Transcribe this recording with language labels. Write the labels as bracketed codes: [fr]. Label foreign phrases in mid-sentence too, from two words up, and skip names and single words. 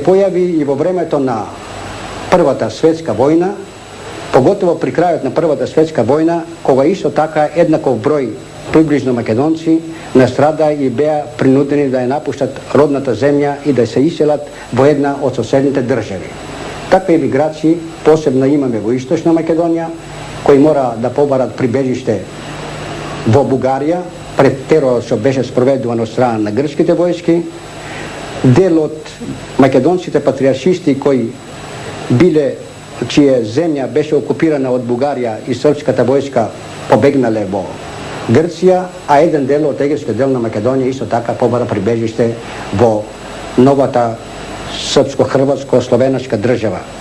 [mk] појави и во времето на Првата светска војна, поготово при крајот на Првата светска војна, кога исто така еднаков број приближно македонци настрада и беа принудени да ја напуштат родната земја и да се иселат во една од соседните држави. Такви емиграции посебно имаме во Источна Македонија [sr] koji mora da [mk] pobарат прибежиште во Бугарија пред теророт што беше спроведуван од страна на грчките војски, дел од македонските патриаршисти кои биле, чија земја беше окупирана од Бугарија и српската војска побегнале во Грција, а еден дел од егејскиот дел на Македонија исто така побара прибежиште во новата српско-хрватско-словеначка држава.